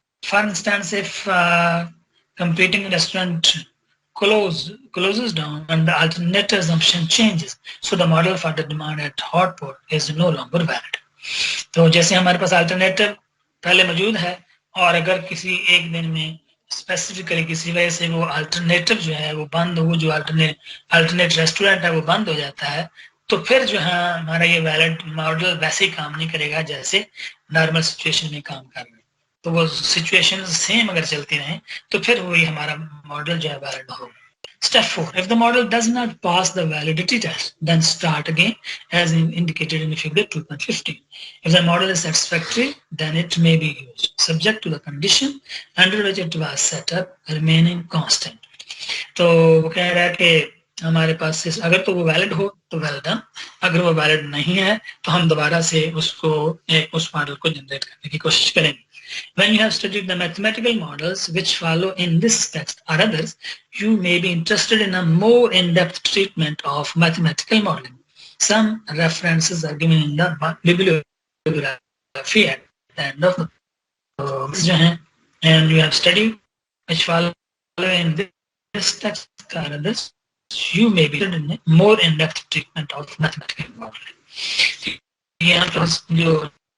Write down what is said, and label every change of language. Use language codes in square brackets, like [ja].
[en] For instance if competing restaurant closes down and the alternate assumption changes, so the model for the demand at hot pot is no longer valid. [hi] तो जैसे हमारे पास alternative पहले मौजूद है और अगर किसी एक दिन में स्पेसिफिकली किसी वजह से वो अल्टरनेटिव जो है वो बंद हो, जो अल्टरनेट रेस्टोरेंट है वो बंद हो जाता है, तो फिर जो है हमारा ये वैलिड मॉडल वैसे ही काम नहीं करेगा जैसे नॉर्मल सिचुएशन में काम कर रहे हैं। तो वो सिचुएशन सेम अगर चलती रहे तो फिर वही हमारा मॉडल जो है वैलिड होगा। [en] Step 4. If the model does not pass the validity test, then start again as indicated in figure 2.15. If the model is satisfactory, then it may be used, subject to the condition under which it was set up remaining constant. [hi] तो वो कह रहा है कि हमारे पास अगर तो वो वैलिड हो तो [en] well done, [hi] अगर वो वैलिड नहीं है तो हम दोबारा से उसको उस मॉडल को जनरेट करने की कोशिश करेंगे। [en] When you have studied the mathematical models which follow in this text or others, you may be interested in a more in-depth treatment of mathematical modeling. Some references are given in the bibliography at the end of the and you have studied which follow in this text or others, you may be interested in a more in-depth treatment of mathematical modeling.